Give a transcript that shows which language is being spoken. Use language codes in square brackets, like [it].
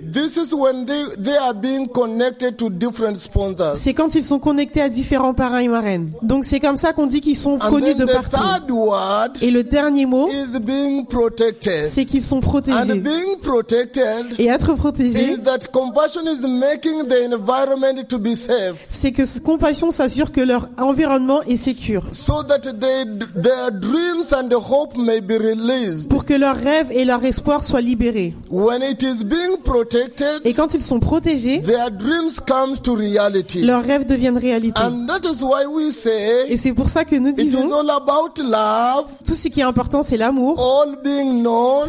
[en] This is when they are being connected to different sponsors. [fr] C'est quand ils sont connectés à différents parrains et marraines. Donc c'est comme ça qu'on dit qu'ils sont connus de partout. [en] Third word, [fr] et le dernier mot, [en] is being protected. [fr] C'est qu'ils sont protégés. [en] And being protected, [fr] et être protégé, [en] is that compassion is making the environment to be safe. [fr] C'est que compassion s'assure que leur environnement est sécure. [en] So that their dreams and hope may be released. [fr] Pour que leurs rêves et leurs espoirs soient libérés. [en] When it is being protected, [fr] et quand ils sont protégés, [en] their dreams come to reality. [fr] Leurs rêves deviennent réalité. [en] And that is why we say, [fr] et c'est pour ça que nous disons, [en] it is all about love, [fr] tout ce qui est important, c'est l'amour, [en] all being known,